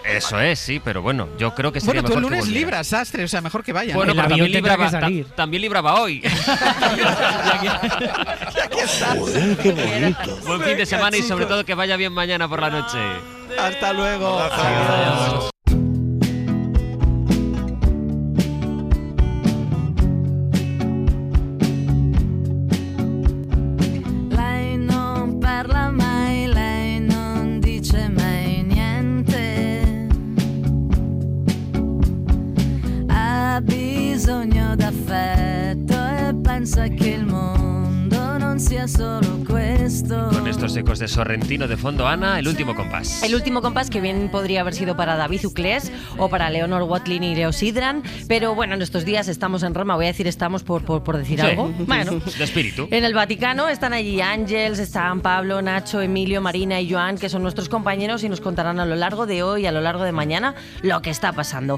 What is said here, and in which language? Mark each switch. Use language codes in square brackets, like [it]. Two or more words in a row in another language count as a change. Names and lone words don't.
[es] Eso es, sí, pero bueno, yo creo que sería Bueno, tú el mejor que lunes volviera. libras, Sastre, o sea, mejor que vaya. Bueno, El pero avión también tendrá libraba, que salir. también libraba hoy. Buen fin de semana y sobre todo que vaya bien mañana por la noche. Hasta luego. Adiós. [it] Lei non parla mai, lei non dice mai niente. Ha bisogno d'affetto e pensa che il mondo non sia solo questo. [es] Con estos ecos de Sorrentino de fondo, Ana, el último compás. El último compás que bien podría haber sido para David Uclés o para Leonor Watling y Leo Sidran, pero bueno, en estos días estamos en Roma, voy a decir estamos por decir Sí. algo. Bueno, De espíritu. en el Vaticano están allí Ángels, están Pablo, Nacho, Emilio, Marina y Joan, que son nuestros compañeros y nos contarán a lo largo de hoy y a lo largo de mañana lo que está pasando.